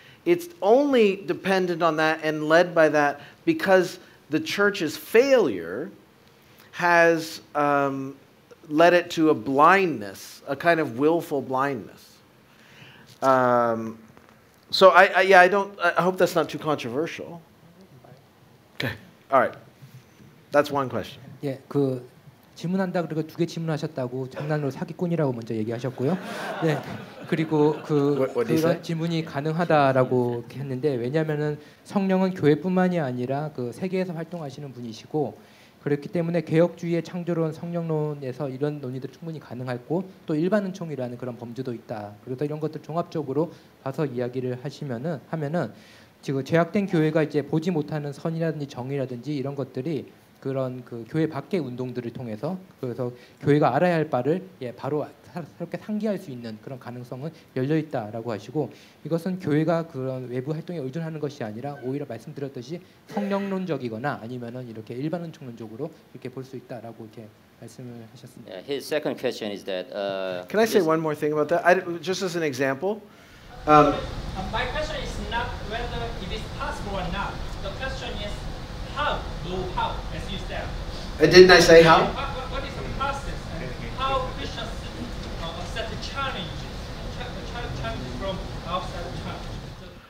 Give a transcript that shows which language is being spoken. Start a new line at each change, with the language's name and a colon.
English: It's only dependent on that and led by that because the church's failure has led it to a blindness, a kind of willful blindness. So I hope that's not too controversial. Okay, all right. That's one question.
Korean: 예, 그 질문한다 그리고 두 개 질문하셨다고 장난으로 사기꾼이라고 먼저 얘기하셨고요. 네, 그리고
English: What did he say?
Korean: 그런 질문이 가능하다라고 했는데 왜냐하면은 성령은 교회뿐만이 아니라 그 세계에서 활동하시는 분이시고 그렇기 때문에 개혁주의의 창조론 성령론에서 이런 논의도 충분히 가능하고 또 일반 은총이라는 그런 범주도 있다. 그래서 이런 것들 종합적으로 봐서 이야기를 하면은 지금 제약된 교회가 이제 보지 못하는 선이라든지 정의라든지 이런 것들이 그런 그 교회 밖의 운동들을 통해서 그래서 교회가 알아야 할 바를 바로 새롭게 상기할 수 있는 그런 가능성은 열려 있다라고 하시고 이것은 교회가 그런 외부 활동에 의존하는 것이 아니라 오히려 말씀드렸듯이 성령론적이거나 아니면은 이렇게 일반 은총론적으로 이렇게 볼 수 있다라고 이렇게 말씀을 하셨습니다.
English: Yeah, his second question is that. Can I say one more thing about that? Just as an example. My question is not whether it is possible or not. The question is how, as you said. Didn't I say how? What is the process and how Christians accept the challenges from outside the church?